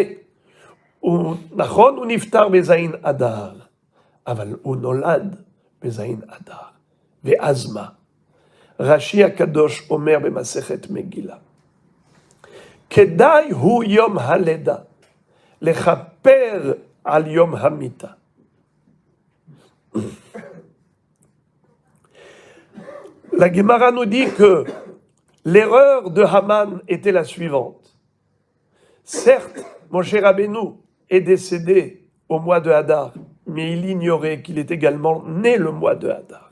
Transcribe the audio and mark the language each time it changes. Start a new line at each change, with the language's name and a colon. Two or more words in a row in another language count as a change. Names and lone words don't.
Hebrew: נכון, הוא נפטר בזין אדר, אבל הוא נולד בזין אדר. ואז מה? רש"י הקדוש אומר במסכת מגילה, כדאי הוא יום הלידה לכפר על יום המיתה.
French: La Gemara nous dit que l'erreur de Haman était la suivante. Certes, Moshe Rabbeinu est décédé au mois de Hadar, mais il ignorait qu'il est également né le mois de Hadar.